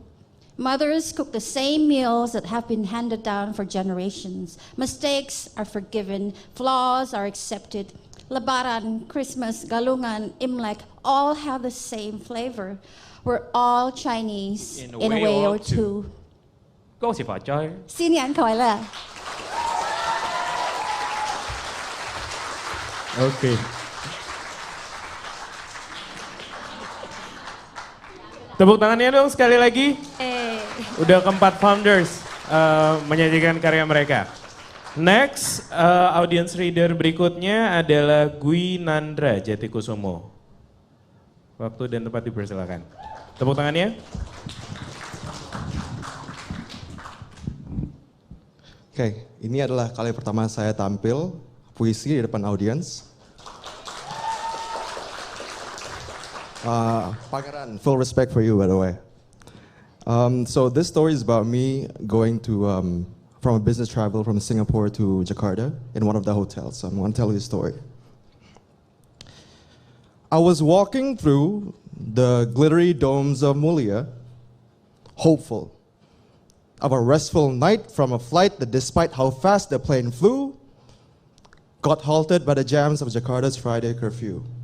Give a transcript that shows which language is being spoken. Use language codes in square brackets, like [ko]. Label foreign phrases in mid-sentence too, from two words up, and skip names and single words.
[en] Mothers cook the same meals that have been handed down for generations. Mistakes are forgiven, flaws are accepted. Lebaran, Christmas, Galungan, Imlek all have the same flavor. We're all Chinese in a way or two. Cô xì phở chơi. Xin nhãn khỏi là. [id] Oke. Tepuk tangannya dong sekali lagi. Udah keempat founders menyajikan karya mereka. Next, [en] audience reader [id] berikutnya adalah Gwi Nandra Jatikusumo. Waktu dan tempat dipersilakan. Tepuk tangannya. Oke, ini adalah kali pertama saya tampil puisi di depan audiens. Pangeran, [en] full respect for you, by the way. So this story is about me going to from a business travel from Singapore to Jakarta in one of the hotels. So I'm going to tell you the story. I was walking through the glittery domes of Mulia, hopeful of a restful night from a flight that, despite how fast the plane flew, got halted by the jams of Jakarta's Friday curfew.